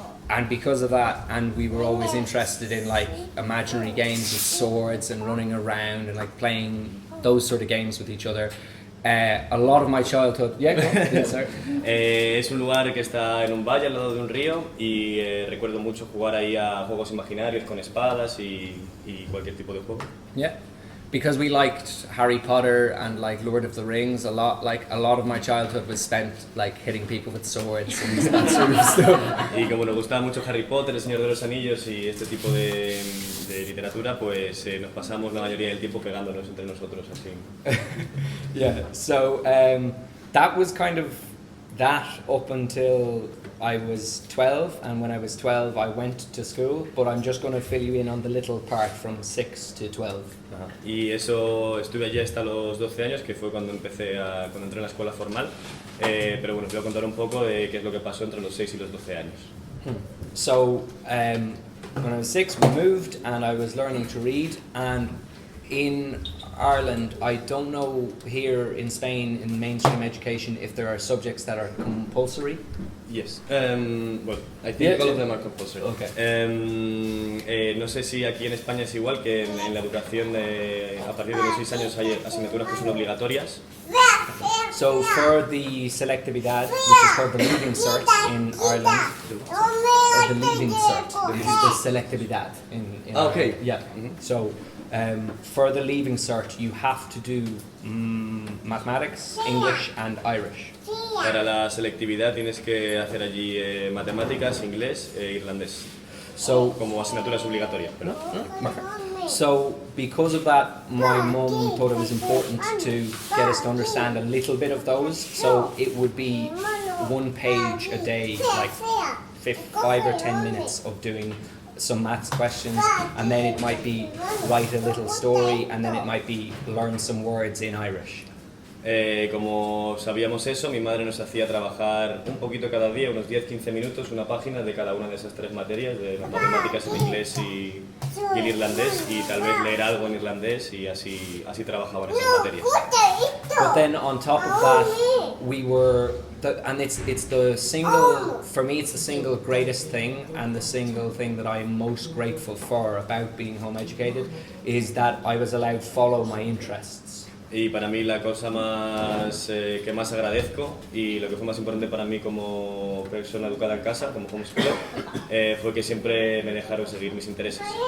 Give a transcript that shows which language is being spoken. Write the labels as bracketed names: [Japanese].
[English] And because of that, and we were always interested in like imaginary games with swords and running around and like playing those sort of games with each other. A lot of my childhood, yeah, sorry. [Spanish] Es un lugar que está en un valle al lado de un río y recuerdo mucho jugar ahí a juegos imaginarios con espadas y cualquier tipo de juego. [English] Yeah, because we liked Harry Potter and like Lord of the Rings a lot. Like a lot of my childhood was spent like hitting people with swords and that sort of stuff. Y como nos gustaba mucho Harry Potter, El Señor de los Anillos y este tipo de literatura, pues nos pasamos la mayoría del tiempo pegándonos entre nosotros así. Yeah, so that was kind of that up until I was 12, and when I was 12 I went to school, but I'm just going to fill you in on the little part from 6 to 12. Ajá. [Spanish] Y eso estuve allí hasta los 12 años, que fue cuando entré en la escuela formal, pero bueno, te voy a contar un poco de qué es lo que pasó entre los 6 y los 12 años. [English] So when I was 6 we moved and I was learning to read, and in Ireland, I don't know here in Spain in mainstream education if there are subjects that are compulsory. Yes. Well, I think all of them are compulsory. Okay. [Spanish] No sé si aquí en España es igual, que en la educación a partir de los 6 años hay asignaturas que son obligatorias. [English] So for the selectividad, which is called the leaving cert in Ireland, the leaving cert, the selectividad in okay. Ireland. Yeah. Mm-hmm. So for the leaving cert, you have to do mathematics, English, and Irish. [Spanish] Para la selectividad tienes que hacer allí matemáticas, inglés e irlandés. [English] So [Spanish] como asignaturas obligatorias. [English] Perfect. So because of that, my mum thought it was important to get us to understand a little bit of those. So it would be 1 page a day, like 5 or 10 minutes of doing some maths questions, and then it might be write a little story, and then it might be learn some words in Irish. [Spanish] Como sabíamos eso, mi madre nos hacía trabajar un poquito cada día, unos 10-15 minutos, una página de cada una de esas 3 materias, de las matemáticas, el inglés y el irlandés, y tal vez leer algo en irlandés, y así trabajaban esas materias. [English] But then on top of that, we were, and it's the single, for me it's the single greatest thing and the single thing that I'm most grateful for about being home educated is that I was allowed to follow my interests. [Spanish] Y para mí la cosa más que más agradezco y lo que fue más importante para mí como persona educada en casa, como homeschooler, fue que siempre me dejaron seguir mis intereses.